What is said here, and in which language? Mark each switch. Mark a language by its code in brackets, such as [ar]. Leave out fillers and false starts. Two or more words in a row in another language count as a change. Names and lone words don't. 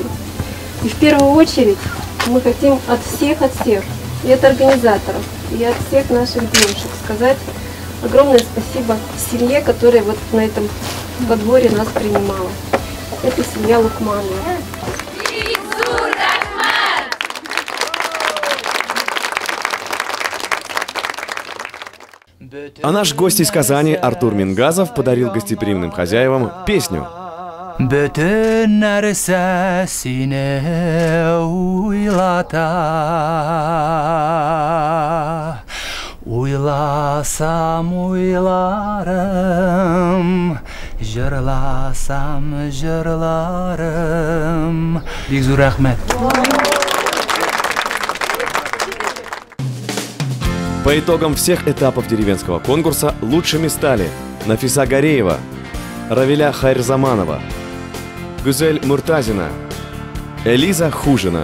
[ru] И в первую очередь мы хотим от всех, и от организаторов, и от всех наших девушек сказать огромное спасибо семье, которая вот на этом подворье нас принимала. Это семья Лукманова. А наш гость из Казани Артур Мингазов подарил гостеприимным хозяевам песню. [tt] Bütün nersesine uylata Uylasam uylarım Jırlasam jırlarım Big zor rahmet. [ru] По итогам всех этапов деревенского конкурса лучшими стали Нафиса Гореева, Равиля Хайрзаманова, Гузель Муртазина, Элиза Хужина.